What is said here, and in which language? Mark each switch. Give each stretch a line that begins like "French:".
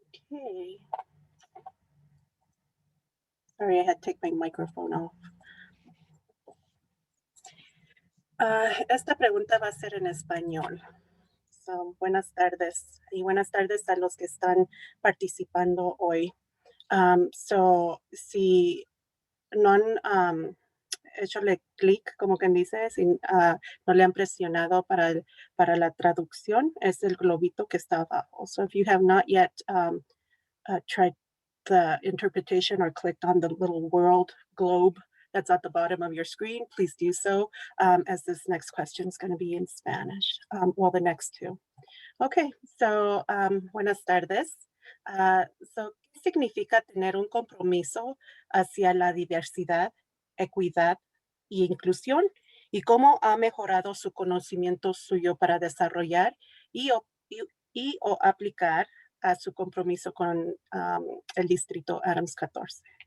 English: Okay. Sorry, I had to take my microphone off.
Spanish: Esta pregunta va a ser en español. So, buenas tardes y buenas tardes a los que están participando hoy. Si no han hechole clic, como quien dice, si no le han presionado para la traducción, es el globito que está abajo.
English: So if you have not yet tried the interpretation or clicked on the little world globe that's at the bottom of your screen, please do so, as this next question is going to be in Spanish. Well, the next two. Okay, so
Spanish: buenas tardes. So, ¿qué significa tener un compromiso hacia la diversidad, equidad y inclusión? ¿Y cómo ha mejorado su conocimiento suyo para desarrollar o aplicar a su compromiso con el distrito Adams 14?